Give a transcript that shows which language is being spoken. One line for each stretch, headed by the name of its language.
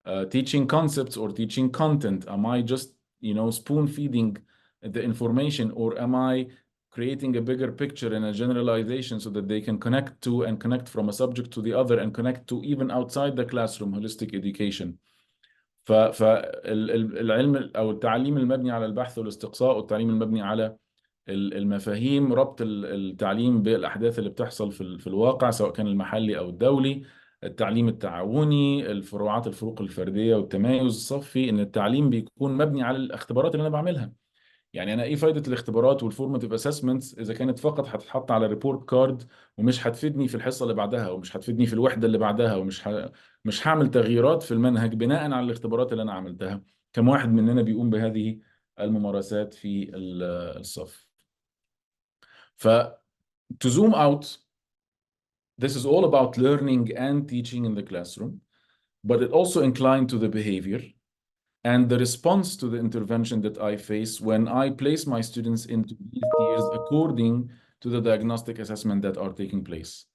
English: Teaching concepts or teaching content, am I just spoon feeding the information, or am I creating a bigger picture and a generalization so that they can connect to and connect from a subject to the other and connect to even outside the classroom holistic education?
Arabic: فالعلم أو التعليم المبني على البحث والاستقصاء، والتعليم المبني على المفاهيم، ربط التعليم بالأحداث اللي بتحصل في الواقع، سواء كان المحلي أو الدولي، التعليم التعاوني، الفروعات، الفروق الفردية والتمايز الصفي، إن التعليم بيكون مبني على الاختبارات اللي أنا بعملها. يعني انا ايه فايده الاختبارات والفورماتيف اسسمنتس اذا كانت فقط هتتحط على ريبورت كارد، ومش هتفيدني في الحصه اللي بعدها، ومش هتفيدني في الوحده اللي بعدها، مش هعمل تغييرات في المنهج بناء على الاختبارات اللي انا عملتها. كم واحد مننا بيقوم بهذه الممارسات في الصف؟ ف
English: to zoom out, this is all about learning and teaching in the classroom, but it also inclined to the behavior and the response to the intervention that I face when I place my students into these tiers according to the diagnostic assessment that are taking place.